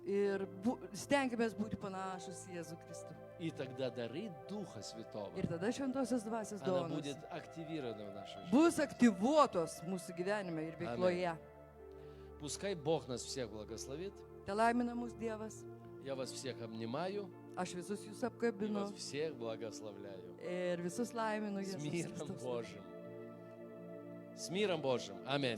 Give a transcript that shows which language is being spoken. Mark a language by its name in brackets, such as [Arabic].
[Lithuanian] Ir stengiamės būti panašus į Jėzų Kristų. [Russian] И тогда дары Духа Святого, [Lithuanian] Ir tada šventosios dvasios [Russian] она [Lithuanian] dovanos [Russian] будет активирована в нашей жизни. [Lithuanian] bus aktyvuotos mūsų gyvenime ir veikloje. [Russian] Пускай Бог нас всех благословит. [Lithuanian] Te laimina mūsų Dievas. [Russian] Я вас всех обнимаю [Lithuanian] Aš visus jūs [Russian] и [Lithuanian] apkabinu [Russian] вас всех благословляю. [Lithuanian] ir visus laiminu [Russian] С [Lithuanian] Jėzus [Russian] миром [Lithuanian] Kristus. [Russian] Божьим. С миром Божьим. Аминь.